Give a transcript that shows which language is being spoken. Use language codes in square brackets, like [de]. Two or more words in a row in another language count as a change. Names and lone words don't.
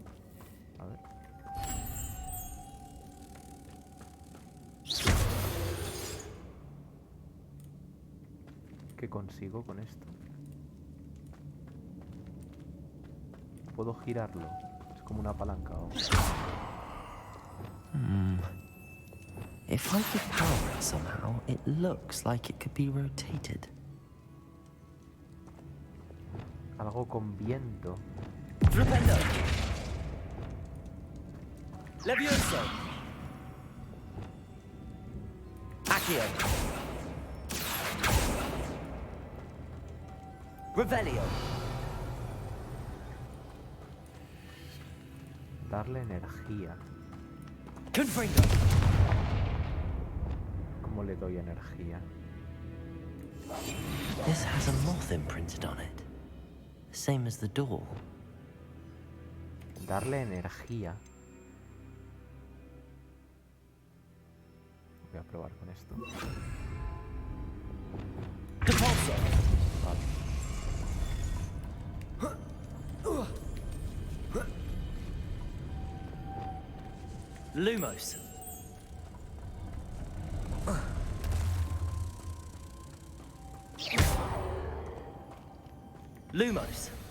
[es] A ver. ¿Qué consigo con esto? ¿Puedo girarlo? Es como una palanca o... [en] If I could power it somehow, it looks like it could be rotated. [es] Algo con viento. Rependo. Levioso. Accio. Revelio. Darle energía. Confringo. ¿Cómo le doy energía? [en] This has a moth imprinted on it. Same as the door. [es] Darle energía. Voy a probar con esto. Vale. Lumos. Lumos.